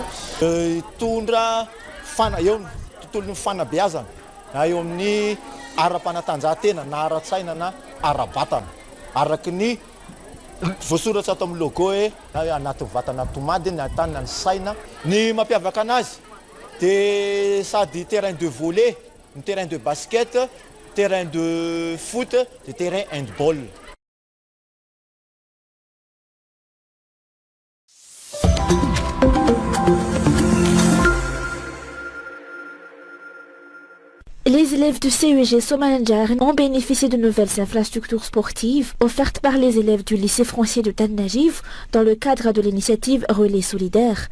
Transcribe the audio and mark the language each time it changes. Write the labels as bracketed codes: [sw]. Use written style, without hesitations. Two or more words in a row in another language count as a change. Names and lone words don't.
[mg] Tondra eo tontolon'ny fanabeazana na eo amin'ny ara-panatanjahantena na ara-tsaina na ara-batana araky ny voasoratra ato amin'ny logo hoe anaty vatana tomady ny atanina ny saina ny mampiavaka anazy. [fr] Des sady terrain de volley, terrain de basket, terrain de foot, et terrain handball. Les élèves du CEG Soamanandrariny ont bénéficié de nouvelles infrastructures sportives offertes par les élèves du lycée français de Tananarivo dans le cadre de l'initiative Relais solidaire.